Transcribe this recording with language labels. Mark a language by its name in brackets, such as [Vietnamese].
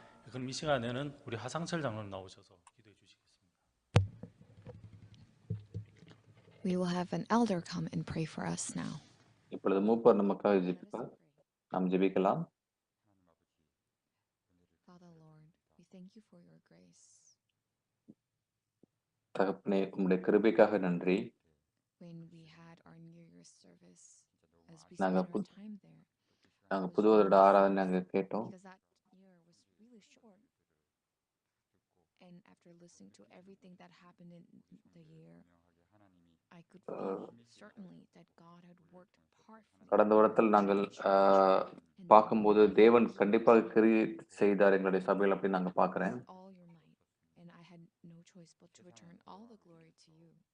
[Korean] 그럼 이 시간에는 우리 하상철 장로님 나오셔서 기도해 주시겠습니다. [English] We will have an elder come and pray for us now. [Tamil] இப்பொழுது மூப்பர் நமக்காக ஜெபிப்பார். நாம் ஜெபிக்கலாம். [English] Father Lord, we thank you for your grace. [Tamil] தகப்பனே, உம்முடைய கிருபைக்காக நன்றி. [English] When we had our New Year's service, as we [Tamil] நாங்க [English] spent our time there, [Tamil] நாங்க புது வருட ஆராதனை நாங்க கேட்டோம். [English] because that year was really short. And after listening to everything that happened in the year, I could feel certainly that God had worked powerfully. [Tamil] கடந்த வருடத்தில் நாங்கள் பார்க்கும்போது தேவன் கண்டிப்பாக கிரியை செய்தார் எங்களுடைய சபையில் அப்படின்னு நாங்க பார்க்கிறேன். [English] All your might, and I had no choice but to return all the glory to you.